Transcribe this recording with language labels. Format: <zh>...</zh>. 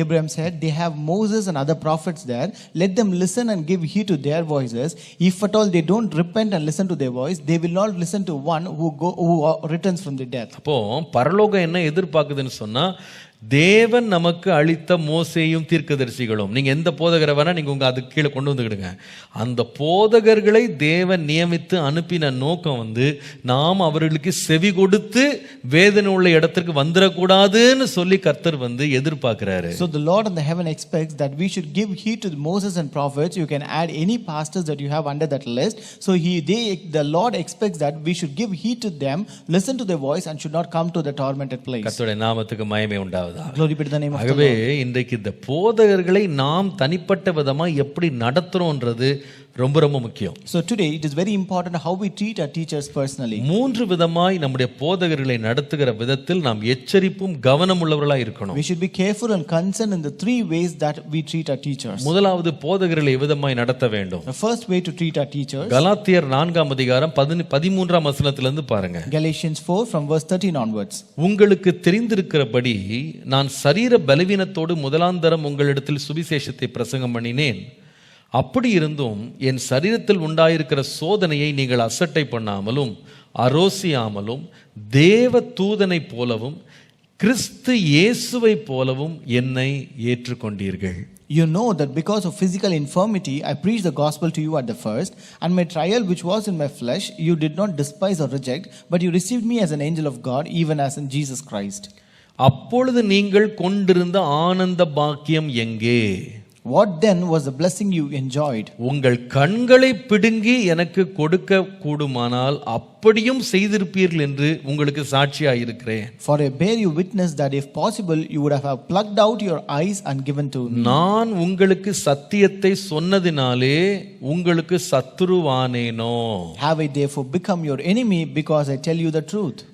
<en>Abraham said, they have Moses and other prophets there, let them listen and give heed to their voices. If at all they don't repent and listen to their voice, they will not listen to one who returns from the death.</en> <ta>அப்போ பரலோகம் என்ன எதிர்பார்க்குதுன்னு சொன்னா, தேவன் நமக்கு அளித்த மோசேயும் தீர்க்கதரிசிகளும், நீங்க எந்த போதகரை வேணா நீங்க அதுக்கு கீழே கொண்டு வந்துக்கிடுங்க, அந்த போதகர்களை தேவன் நியமித்து அனுப்பின நோக்கம் நாம் அவர்களுக்கு செவி கொடுத்து வேதனை உள்ள இடத்திற்கு வந்துடக்கூடாதுன்னு சொல்லி கர்த்தர் எதிர்பார்க்கிறாரு.</ta> <en>So the Lord in the heaven expects that we should give heed to Moses and prophets. You can add any pastors that you have under that list. So the Lord expects that we should give heed to them, listen to their voice, and should not come to the tormented place.</en> <ta>கர்த்தருடைய நாமத்துக்கு மகிமை உண்டாவதாக.</ta> <en>Glory be to the name of the Lord.</en> <ta>ஆகவே இன்றைக்கு இந்த போதகர்களை நாம் தனிப்பட்ட விதமா எப்படி நடத்துறோம்ன்றது ரொம்ப ரொம்ப முக்கியம்.</ta> <en>So today it is very important how we treat our teachers personally.</en> <ta>3 விதமாய் நம்முடைய போதகர்களை நடத்துகிற விதத்தில் நாம் எச்சரிப்பும் கவனம் உள்ளவர்களாய் இருக்கணும்.</ta> <en>We should be careful and concerned in the 3 ways that we treat our teachers.</en> <ta>முதலாவது போதகர்களை எவ்விதமாய் நடத்த வேண்டும்.</ta> <en>The first way to treat our teachers,</en> <ta>கலாத்தியர் 4ஆம் அதிகாரம் 13ஆம் வசனத்திலிருந்து பாருங்க.</ta> <en>Galatians 4 from verse 13 onwards.</en> <ta>உங்களுக்கு தெரிந்திருக்கிறபடி நான் சரீர பலவீனத்தோடு முதலாந்தரம் உங்களிடத்தில் சுவிசேஷத்தை பிரசங்கம் பண்ணினேன். அப்படி இருந்தும் என் சரீரத்தில் உண்டாயிருக்கிற சோதனையை நீங்கள் அசட்டை பண்ணாமலும் அரோசியாமலும் தேவ தூதனை போலவும் கிறிஸ்து இயேசுவை போலவும் என்னை ஏற்றுக்கொண்டீர்கள்.</ta> <en>You know that because of physical infirmity, I preached the gospel to you at the first, and my trial which was in my flesh, you did not despise or reject, but you received me as an angel of God, even as in Jesus Christ.</en> <ta>அப்பொழுது நீங்கள் கொண்டிருந்த ஆனந்த பாக்கியம் எங்கே?</ta> <en>What then was the blessing you enjoyed?</en> <ta>உங்கள் கண்களை பிடுங்கி எனக்கு கொடுக்க கூடுமானால் அப்படியும் செய்திருப்பீர்கள் என்று உங்களுக்கு சாட்சியாக இருக்கிறேன்.</ta> <en>For I bear you witness that if possible you would have plucked out your eyes and given to me.</en> <ta>நான் உங்களுக்கு சத்தியத்தை சொன்னதினாலே உங்களுக்கு சத்துருவானேனோ?</ta> <en>Have I therefore become your enemy because I tell you the truth?</en>